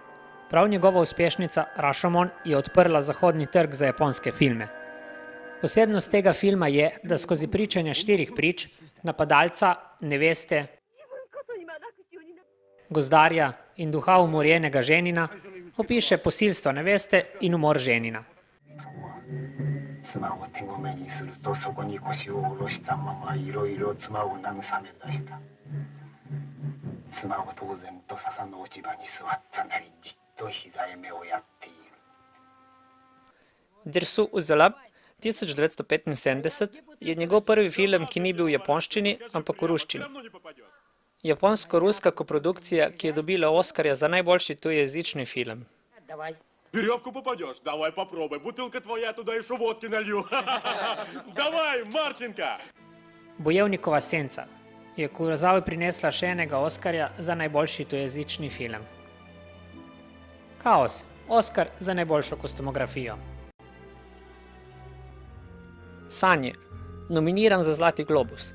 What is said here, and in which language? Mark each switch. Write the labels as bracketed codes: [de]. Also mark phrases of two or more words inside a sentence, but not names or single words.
[sl] Prav njegova uspešnica Rashomon je odprla zahodni trg za japonske filme. Posebnost tega filma je, da skozi pričanja 4 prič, napadalca, neveste, gozdarja in duha umorjenega ženina, opiše posilstvo neveste in umor ženina. [ja] 妻を手ごめにするとそこに腰を下ろしたままいろいろ妻を慰め出した。妻は当然と笹の落ち葉に座ったなりじっと膝へ目をやっている。 [sl] Dersu Uzala 1975 je njegov prvi film, ki ni bil v japonščini, ampak v ruščini. Japonsko-ruska koprodukcija, ki je dobila Oskarja za najboljši tujejezični film. [ru] Веревку попадешь? Давай попробуй. Бутылка твоя, туда еще водки налью. Давай, Марченко! [sl] Bojevnikova senca je Kurosawi prinesla še enega Oskarja za najboljši tujejezični film. Kaos, Oskar za najboljšo kostumografijo. Sanje, nominiran za Zlati globus.